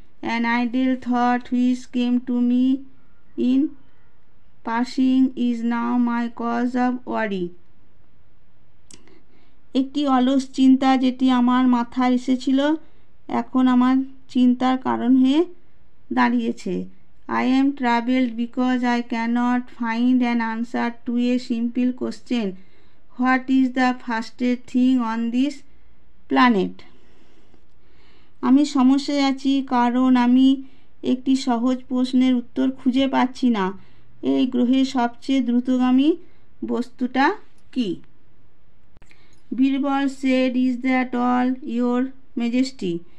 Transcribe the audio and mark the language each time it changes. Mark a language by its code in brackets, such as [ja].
[en] An idle thought which came to me in passing is now my cause of worry. [bn] একটি অলস চিন্তা যেটি আমার মাথায় এসেছিল, এখন আমার চিন্তার কারণ হয়ে দাঁড়িয়েছে। [en] I am troubled because I cannot find an answer to a simple question. What is the fastest thing on this planet? [bn] আমি সমস্যায় আছি কারণ আমি একটি সহজ প্রশ্নের উত্তর খুঁজে পাচ্ছি না। এই গ্রহের সবচেয়ে দ্রুতগামী বস্তুটা কি? [en] Birbal said, is that all your majesty?